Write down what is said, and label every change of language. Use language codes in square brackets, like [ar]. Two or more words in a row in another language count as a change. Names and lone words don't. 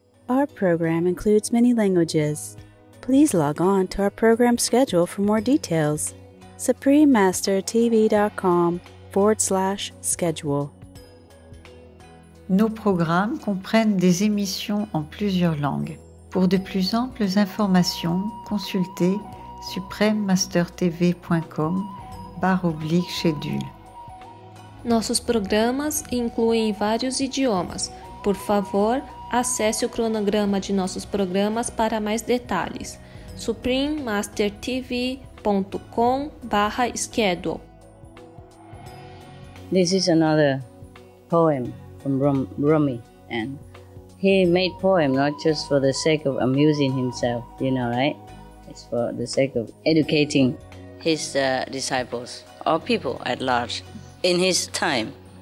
[en] Our program includes many languages. Please log on to our program schedule for more details. suprememastertv.com/schedule. [fr] Nos programmes comprennent des émissions en plusieurs langues. Pour de plus amples informations, consultez suprememastertv.com/schedule. [pt] Nossos programas incluem vários idiomas. Por favor, acesse o cronograma de nossos programas para mais detalhes. suprememastertv.com/schedule. [en] This is another poem from Rumi, and he made poem not just for the sake of amusing himself, right? It's for the sake of educating his disciples or people at large in his time.